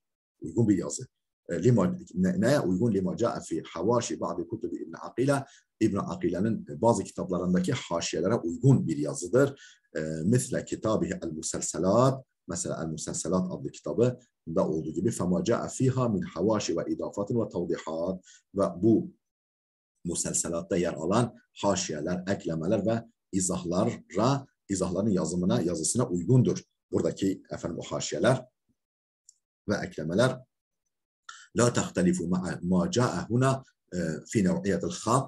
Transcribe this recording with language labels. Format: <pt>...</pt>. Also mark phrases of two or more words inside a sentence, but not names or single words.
<tr>Uygun bir yazı. Neye uygun?</tr> <ar>لما جاء في حواشي بعض كتب ابن عقيلة.</ar> <tr>İbn Akile'nin bazı kitaplarındaki haşiyelere uygun bir yazıdır. Mesela kitabı el-Muselselat, mesela el-Muselselat adlı kitabı da olduğu gibi</tr> <ar>فَمَا جَاءَ فِيهَا مِنْ حَوَاشِ وَاِضَافَاتٍ وَتَوْضِحَاتٍ</ar> <tr>ve bu muselselatta yer alan haşiyeler, eklemeler ve izahların yazısına uygundur. Buradaki efendim o haşiyeler ve eklemeler</tr> <ar>لا تختلف ما جاء هنا في نوعية الخط.</ar>